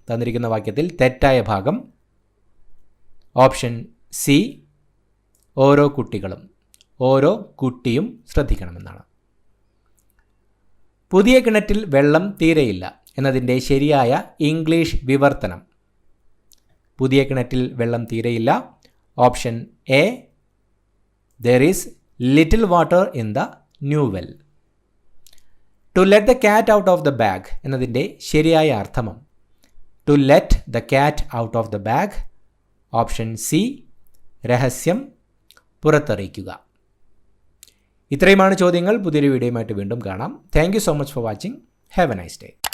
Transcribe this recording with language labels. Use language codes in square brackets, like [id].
[ml] തന്നിരിക്കുന്ന വാക്യത്തിൽ തെറ്റായ ഭാഗം ഓപ്ഷൻ സി ഓരോ കുട്ടികളും, ഓരോ കുട്ടിയും ശ്രദ്ധിക്കണമെന്നാണ്. പുതിയ കിണറ്റിൽ വെള്ളം തീരെയില്ല എന്നതിൻ്റെ ശരിയായ ഇംഗ്ലീഷ് വിവർത്തനം. പുതിയ കിണറ്റിൽ വെള്ളം തീരെയില്ല option A [en] there is little water in the new well. To let the cat out of the bag [ml] എന്നതിൻ്റെ ശരിയായ അർത്ഥം. [en] To let the cat out of the bag [ml] option C രഹസ്യം പുറത്തറിയിക്കുക. ഇത്രയുമാണ് ചോദ്യങ്ങൾ. പുതിയൊരു വീഡിയോയുമായിട്ട് വീണ്ടും കാണാം. [en] Thank you so much for watching. Have a nice day.